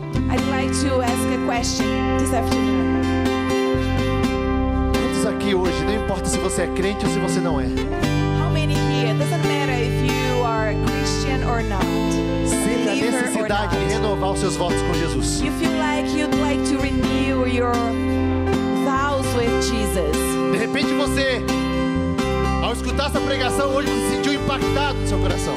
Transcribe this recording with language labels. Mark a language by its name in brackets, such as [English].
[English] I'd like to ask a question this afternoon. [Portuguese] Quantos aqui hoje, não importa se você é crente ou se você não é, [English] How many here? Doesn't matter if you are a Christian or not, [Portuguese] sente a [English] believer or [Portuguese] necessidade de [English] not. [Portuguese] renovar os seus votos com Jesus? [English] You feel like you'd like to renew your vows with Jesus. [Portuguese] De repente você, ao escutar essa pregação hoje, você se sentiu impactado no seu coração.